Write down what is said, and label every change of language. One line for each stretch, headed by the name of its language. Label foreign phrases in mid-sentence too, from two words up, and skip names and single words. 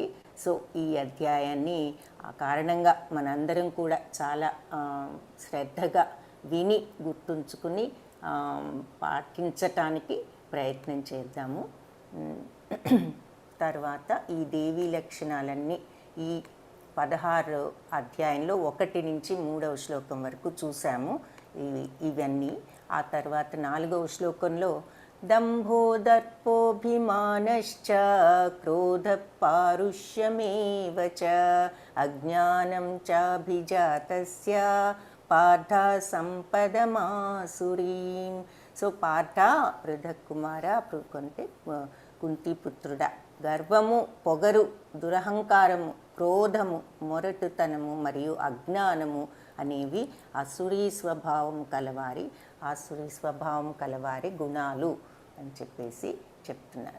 Telugu: సో ఈ అధ్యాయాన్ని ఆ కారణంగా మనందరం కూడా చాలా శ్రద్ధగా విని గుర్తుంచుకుని పాటించటానికి ప్రయత్నం చేద్దాము. తర్వాత ఈ దేవీ లక్షణాలన్నీ ఈ 16 అధ్యాయంలో 1 నుంచి 3వ శ్లోకం వరకు చూసాము ఇవన్నీ. ఆ తర్వాత 4వ శ్లోకంలో
Sanskrit: दम्भो दर्पोऽभिमानश्च क्रोधः पारुष्यमेव च अज्ञानं चाभिजातस्य पार्थ సంపదమాసురీం.
Telugu: సో పార్థ పృథక్కుమార అంటే కుంతిపుత్రుడా, గర్వము, పొగరు, దురహంకారము, క్రోధము, మొరటుతనము మరియు అజ్ఞానము అనేవి ఆసురీ స్వభావం కలవారి గుణాలు అని చెప్పేసి చెప్తున్నారు.